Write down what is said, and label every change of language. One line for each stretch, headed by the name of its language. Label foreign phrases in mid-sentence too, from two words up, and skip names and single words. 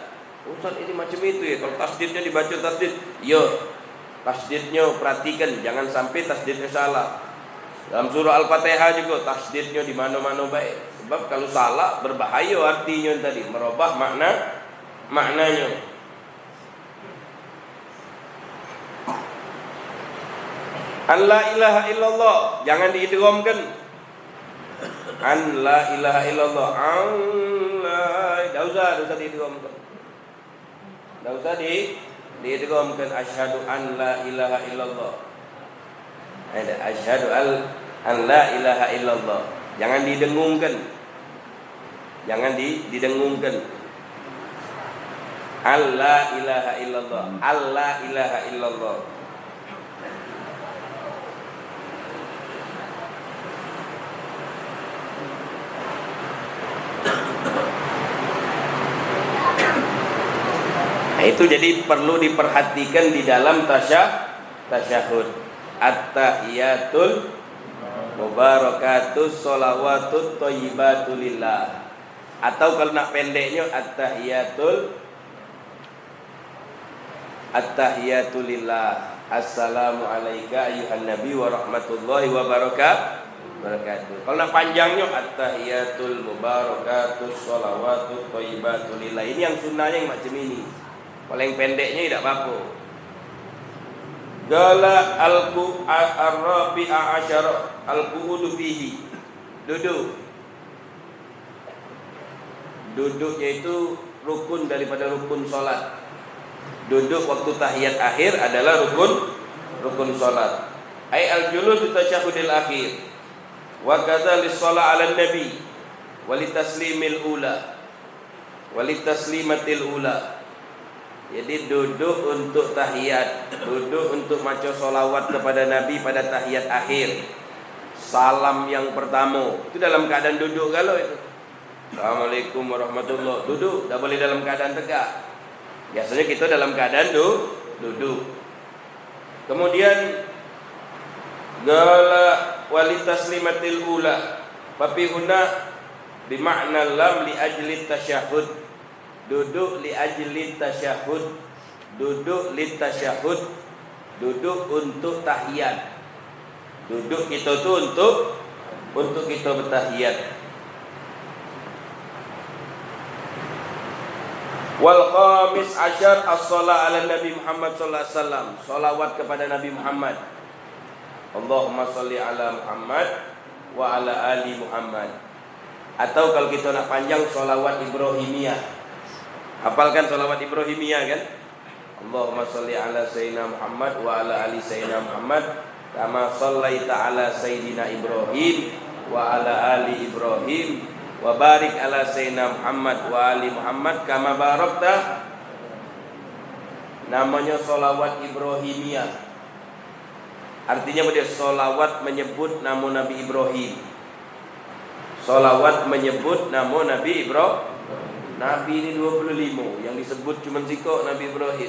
Malay: Ustaz ini macam itu ya. Kalau tasdidnya dibaca tasdid, yo tasdidnya perhatikan, jangan sampai tasdidnya salah. Dalam surah Al-Fatihah juga tasdidnya di mana-mana baik. Sebab kalau salah berbahaya artinya tadi, merubah maknanya.
Arabic: أن لا إله إلا الله,
Malay: jangan diidghamkan.
Arabic: أن لا إله إلا الله.
Malay: Tidak usah diidghamkan. Tidak usah diidghamkan.
Arabic: أشهد أن لا إله إلا الله. Ada أشهد أن لا إله إلا الله.
Malay: Jangan didengungkan. Didengungkan.
Arabic: ألا إله إلا الله. ألا إله إلا الله.
Malay: Nah, itu jadi perlu diperhatikan di dalam tasyahud.
Arabic: التحيات المباركات الصلوات الطيبات لله.
Malay: Atau kalau nak pendeknya
Arabic: التحيات التحيات لله. السلام عليك أيها النبي ورحمة الله وبركاته.
Malay: Kalau nak panjangnya
Arabic: التحيات المباركات الصلوات الطيبات لله.
Malay: Ini yang sunnahnya yang macam ini. Kalau yang pendeknya tidak apa-apa.
Arabic: قال الرابع عشر القعود فيه.
Malay: Duduknya itu rukun daripada rukun solat. Duduk waktu tahiyat akhir adalah rukun solat.
Arabic: أي الجلوس في التشهد الأخير. وكذا للصلاة على النبي وللتسليمة الأولى. وللتسليمة الأولى.
Malay: Jadi duduk untuk tahiyat, duduk untuk maca solawat kepada Nabi pada tahiyat akhir. Salam yang pertama itu dalam keadaan duduk kalau itu.
Arabic: السلام عليكم ورحمة الله.
Malay: Duduk, tidak boleh dalam keadaan tegak. Biasanya kita dalam keadaan duduk.
Arabic: Kemudian قال وللتسليمة الأولى. Tapi هنا بمعنى لام لأجل التشهد. Duduk لأجل التشهد. Duduk للتشهد.
Malay: Duduk untuk tahiyat. Duduk kita tu untuk kita bertahiyat.
Arabic: والخامس عشر الصلاة على النبي محمد صلى الله عليه وسلم.
Malay: Salawat kepada Nabi Muhammad.
Arabic: اللهم صل على محمد وعلى آل محمد.
Malay: Atau kalau kita nak panjang salawat Ibrahimiyah. Hafalkan salawat Ibrahimiyah kan?
Arabic: اللهم صل على سيدنا محمد وعلى آل سيدنا محمد كما صليت على سيدنا إبراهيم وعلى آل إبراهيم وبارك على سيدنا محمد وآل محمد كما باركت.
Malay: Namanya salawat Ibrahimiyah. Artinya dia salawat menyebut nama Nabi Ibrahim. Salawat menyebut nama Nabi Ibrahim. Nabi ini 25, yang disebut cuma sikok Nabi Ibrahim.